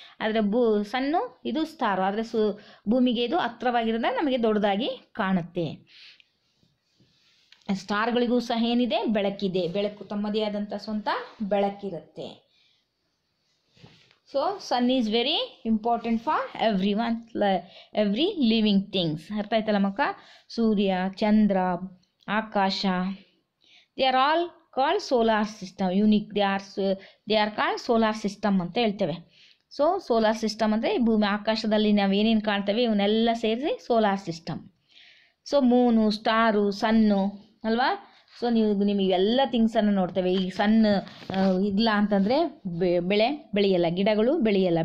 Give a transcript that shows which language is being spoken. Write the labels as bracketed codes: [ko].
[kn] ಆದರೆ ಸಣ್ಣು ಇದು ಸ್ಟಾರು, ಆದರೆ ಭೂಮಿಗೆ ಇದು ಹತ್ರವಾಗಿರೋದ್ರಿಂದ ನಮಗೆ ದೊಡ್ಡದಾಗಿ ಕಾಣುತ್ತೆ. ಸ್ಟಾರ್ಗಳಿಗೂ ಸಹ ಏನಿದೆ? ಬೆಳಕಿದೆ. ಬೆಳಕು ತಮ್ಮದೇ ಆದಂಥ ಸ್ವಂತ ಬೆಳಕಿರುತ್ತೆ. [en] So sun is very important for every living things. [kn] ಅರ್ಥ ಆಯ್ತಲ್ಲ ಮಕ್ಕ? ಸೂರ್ಯ, ಚಂದ್ರ, ಆಕಾಶ, [en] they are all called solar system. Unique, they are called solar system ಅಂತ ಹೇಳ್ತೇವೆ. [kn] ಸೊ ಸೋಲಾರ್ ಸಿಸ್ಟಮ್ ಅಂದರೆ ಭೂಮಿ ಆಕಾಶದಲ್ಲಿ ನಾವು ಏನೇನು ಕಾಣ್ತೇವೆ ಇವನ್ನೆಲ್ಲ ಸೇರಿಸಿ solar system. So moon, star, son ಅಲ್ವಾ. ಸೊ ನಿಮಗೆ ಎಲ್ಲ ಥಿಂಗ್ಸನ್ನು ನೋಡ್ತೇವೆ. ಈ ಸಣ್ಣ ಇಲ್ಲ ಅಂತಂದರೆ ಬೆಳೆಯಲ್ಲ, ಗಿಡಗಳು ಬೆಳೆಯಲ್ಲ.